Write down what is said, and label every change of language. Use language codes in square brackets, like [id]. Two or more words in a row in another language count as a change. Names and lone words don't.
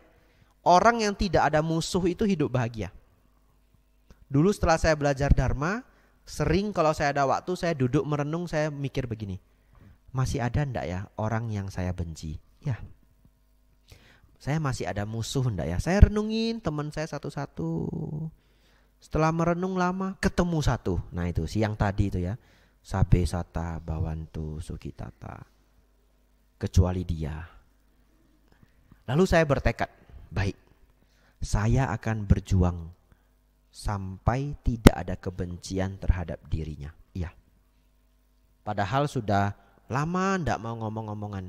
[id] Orang yang tidak ada musuh itu hidup bahagia. Dulu setelah saya belajar Dharma, sering kalau saya ada waktu, saya duduk merenung, saya mikir begini. Masih ada ndak ya orang yang saya benci? Ya. Saya masih ada musuh ndak ya? Saya renungin teman saya satu-satu. Setelah merenung lama, ketemu satu. Nah itu siang tadi itu ya. [pi] Sabe sata bawantu sukitata. [id] Kecuali dia. Lalu saya bertekad, baik. Saya akan berjuang sampai tidak ada kebencian terhadap dirinya. Iya. Padahal sudah lama ndak mau ngomong-ngomongan.